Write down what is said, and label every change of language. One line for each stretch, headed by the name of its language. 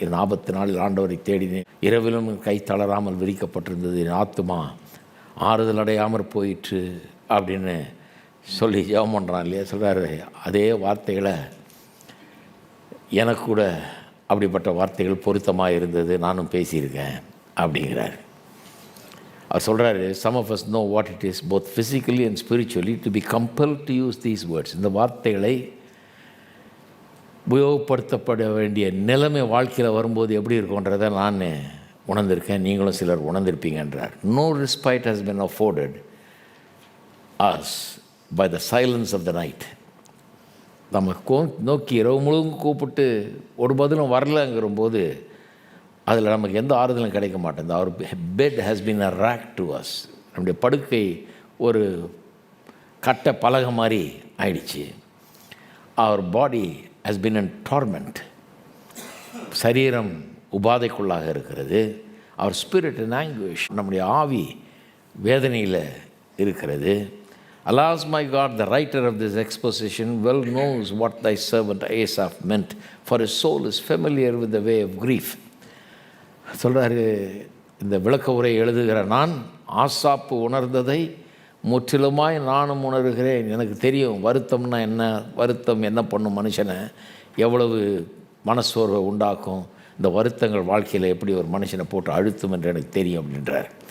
Tamil: என் ஆபத்து நாளில் ஆண்டவரை தேடினேன், இரவிலும் கை தளராமல் விரிக்கப்பட்டிருந்தது, என் ஆத்துமா ஆறுதல் அடையாமல் போயிற்று அப்படின்னு சொல்லி ஜெபம் பண்ணுறான் இல்லையா. சொல்கிறாரு, அதே வார்த்தைகளை எனக்கு கூட அப்படிப்பட்ட வார்த்தைகள் பொருத்தமாக இருந்தது, நானும் பேசியிருக்கேன் அப்படிங்கிறார். அவர் சொல்கிறாரு,
English: some of us know what it is both physically and spiritually to be compelled to use these words.
Tamil: இந்த வார்த்தைகளை உபயோகப்படுத்தப்பட வேண்டிய நிலைமை வாழ்க்கையில் வரும்போது எப்படி இருக்குன்றதை நான் உணர்ந்திருக்கேன், நீங்களும் சிலர் உணர்ந்திருப்பீங்கன்றார்.
English: No respite has been afforded us by the silence of the night.
Tamil: நம்ம நோக்கி இரவு முழுவதும் கூப்பிட்டு ஒரு பதிலும் வரலங்கிறபோது அதில் நமக்கு எந்த ஆறுதலும் கிடைக்க மாட்டேங்குது.
English: Our bed has been a wreck to us.
Tamil: நம்முடைய படுக்கை ஒரு கட்டை பலகை மாதிரி ஆயிடுச்சு.
English: Our body has been in torment.
Tamil: சரீரம் உபாதைக்குள்ளாக இருக்கிறது.
English: our spirit in anguish,
Tamil: நம்முடைய ஆவி வேதனையில் இருக்கிறது.
English: Alas, my God, the writer of this exposition well knows what thy servant Asaph meant, for his soul is familiar with the way of grief.
Tamil: சொல்கிறாரு, இந்த விளக்க உரை எழுதுகிற நான் ஆசாப்பு உணர்ந்ததை முற்றிலுமாய் நானும் உணர்கிறேன். எனக்கு தெரியும் வருத்தம்னா என்ன, வருத்தம் என்ன பண்ணும் மனுஷனை, எவ்வளவு மனசோர்வை உண்டாக்கும், இந்த வருத்தங்கள் வாழ்க்கையில் எப்படி ஒரு மனுஷனை போட்டு அழுத்தும் என்று எனக்கு தெரியும் அப்படின்றார்.